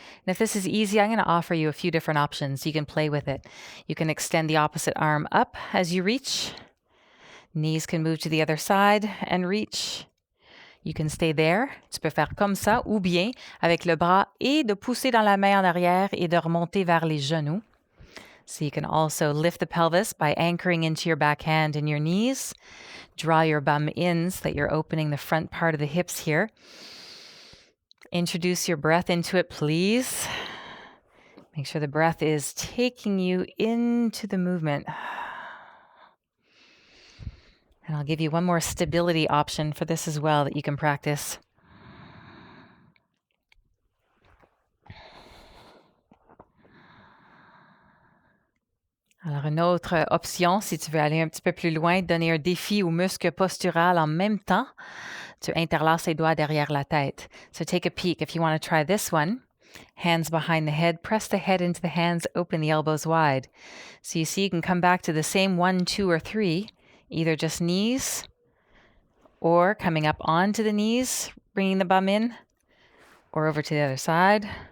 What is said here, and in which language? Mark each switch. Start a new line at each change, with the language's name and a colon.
English: And if this is easy, I'm going to offer you a few different options. You can play with it. You can extend the opposite arm up as you reach. Knees can move to the other side and reach. You can stay there.
French: Tu peux faire comme ça ou bien avec le bras et de pousser dans la main en arrière et de remonter vers les genoux.
English: So you can also lift the pelvis by anchoring into your back hand and your knees. Draw your bum in so that you're opening the front part of the hips here. Introduce your breath into it, please. Make sure the breath is taking you into the movement. And I'll give you one more stability option for this as well that you can practice.
French: Alors, une autre option, si tu veux aller un petit peu plus loin, donner un défi au muscle postural en même temps. Tu interlaces les doigts derrière la tête.
English: So take a peek if you want to try this one. Hands behind the head, press the head into the hands, open the elbows wide. So you see you can come back to the same 1, 2, or 3, either just knees or coming up onto the knees, bringing the bum in, or over to the other side.